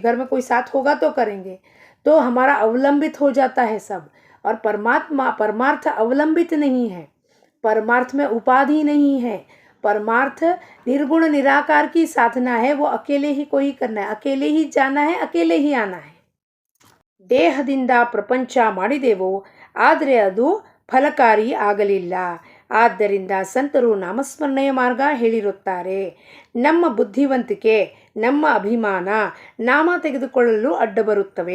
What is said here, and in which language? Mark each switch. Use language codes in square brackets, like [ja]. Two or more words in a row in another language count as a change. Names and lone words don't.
[hi] घर में कोई साथ होगा तो करेंगे. तो हमारा अवलंबित हो जाता है सब. और परमार्थ अवलंबित नहीं है. परमार्थ में उपाधि नहीं है. परमार्थ निर्गुण निराकार की साधना है. वो अकेले ही कोई करना है, अकेले ही जाना है, अकेले ही आना है. [kn] ದೇಹದಿಂದ ಪ್ರಪಂಚ ಮಾಡಿದೆವೋ, ಆದರೆ ಅದು ಫಲಕಾರಿ ಆಗಲಿಲ್ಲ. ಆದ್ದರಿಂದ ಸಂತರು ನಾಮಸ್ಮರಣೆಯ ಮಾರ್ಗ ಹೇಳಿರುತ್ತಾರೆ. ನಮ್ಮ ಬುದ್ಧಿವಂತಿಕೆ, ನಮ್ಮ ಅಭಿಮಾನ ನಾಮ ತೆಗೆದುಕೊಳ್ಳಲು ಅಡ್ಡ ಬರುತ್ತವೆ.